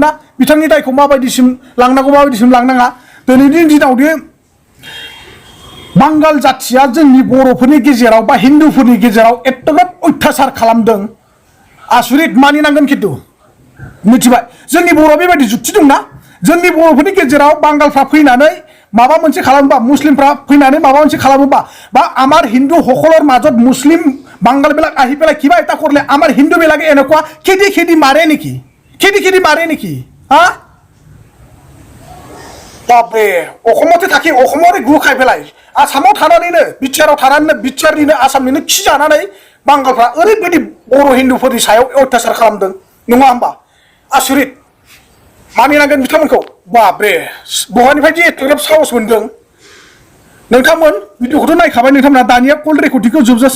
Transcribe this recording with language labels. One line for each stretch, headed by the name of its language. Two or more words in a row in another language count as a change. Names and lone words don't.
Bodo: ना बिथांनि दायखौ माबायदिसिम लांनांगौ माबायदिसिम लांनाङा दिनैनि दिनावदि बांगाल जाथिया जोंनि बर'फोरनि गेजेराव बा हिन्दुफोरनि गेजेराव एथ'ग्राब अयथासार खालामदों आसुरित मानिनांगोन खिन्थु मिथिबाय जोंनि बर'आ बेबायदि जुक्ति दंना जोंनि बर'फोरनि गेजेराव बांगालफ्रा फैनानै माबा मोनसे खालामोबा मुस्लिमफ्रा फैनानै माबा मोनसे खालामोबा
Assamese: বা আমাৰ হিন্দু সকলৰ মাজত মুছলিম বাংগালবিলাক আহি পেলাই কিবা এটা কৰিলে আমাৰ হিন্দুবিলাকে এনেকুৱা খেদি মাৰে নেকি হা
Bodo: बाबरे अखमते थाखि अखमरे गु खाय पेलाय आसामाव थानानैनो बिटिआरआव थानानैनो बिटिआरनिनो आसामनिनो खि जानानै बांगालफ्रा ओरैबायदि बर' हिन्दुफोरनि सायाव अयथासार खालामदों नङा होमबा आसुरित मानिनांगोन बिथांमोनखौ बाबरे बहानिफ्राय एथ'ग्राब साहस मोनदों नोंथांमोन भिडिअखौथ' नायखाबाय नोंथांमोना दानिया कल रेकर्डिंखौ जोबजासिम